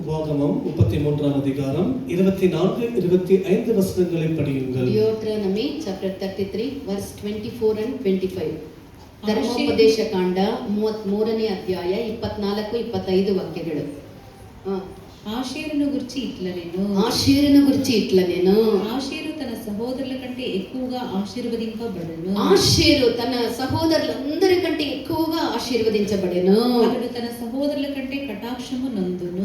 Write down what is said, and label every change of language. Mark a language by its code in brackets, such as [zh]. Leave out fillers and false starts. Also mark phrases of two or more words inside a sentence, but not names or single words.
[ta] உபாகமம் 33ஆம் அதிகாரம் 24-25 வசனங்களை படியுங்கள். [en] Deuteronomy chapter 33 verse 24 and 25. [kn] ಧರ್ಮೋಪದೇಶ ಕಾಂಡ 33ನೇ ಅಧ್ಯಾಯ 24-25 ವಾಕ್ಯಗಳು. [te] ఆషేరును గురించి ఇట్లా నేను ఆషేరు తన సహోదరుల కంటే ఎక్కువగా ఆశీర్వదింపబడును. ఆషేరు తన సహోదరులందరి కంటే ఎక్కువగా ఆశీర్వదించబడెను. అతడు తన సహోదరుల కంటే కటాక్షము నందును.